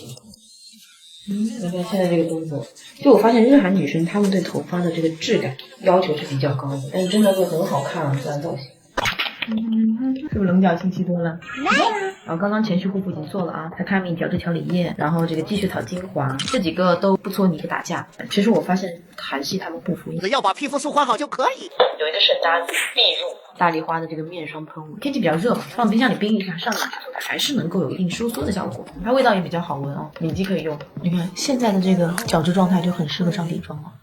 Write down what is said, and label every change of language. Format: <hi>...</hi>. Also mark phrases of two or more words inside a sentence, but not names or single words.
<zh>你看现在这个动作，就我发现日韩女生她们对头发的这个质感要求是比较高的，但是真的会很好看啊，自然造型。是不是棱角清晰多了？然后刚刚前序护肤已经做了啊，泰卡米角质调理液，然後这個積雪草精華，這幾個都不搓泥不打架。其實我發現韓系他們不敷，要把皮膚舒緩好就可以。有一個沈大必入大麗花的這個面霜噴霧，天氣比較熱嘛，放冰箱裡冰一下，上臉還是能夠有一定收縮的效果。它味道也比較好聞哦，敏肌可以用。你看現在的這個角質狀態就很適合上底妝了。</zh>